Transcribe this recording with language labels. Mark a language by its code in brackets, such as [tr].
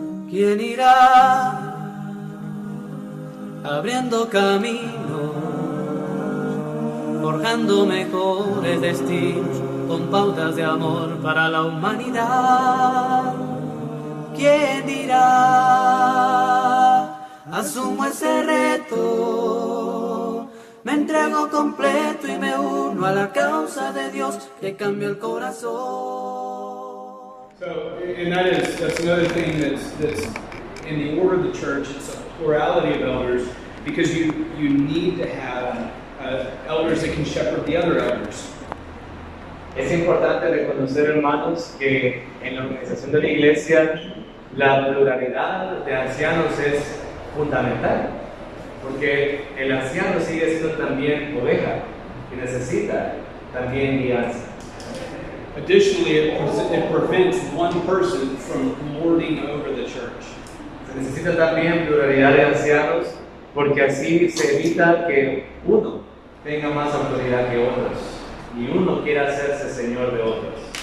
[es] ¿Quién irá abriendo camino, forjando mejores destinos con pautas de amor para la humanidad? ¿Quién dirá? Asumo ese reto, me entrego completo y me uno a la causa de Dios que cambia el corazón. [en] So, and that's another thing that's in the order of the church. It's a plurality of elders because you need to have elders that can shepherd the other elders. [es] Es importante reconocer, hermanos, que en la organización de la iglesia la pluralidad de ancianos es fundamental, porque el anciano sigue siendo también oveja y necesita también guianza. [en] Additionally, it prevents one person from lording over the church. [es] Se necesita también pluralidad de ancianos porque así se evita que uno tenga más autoridad que otros y uno quiera hacerse señor de otros.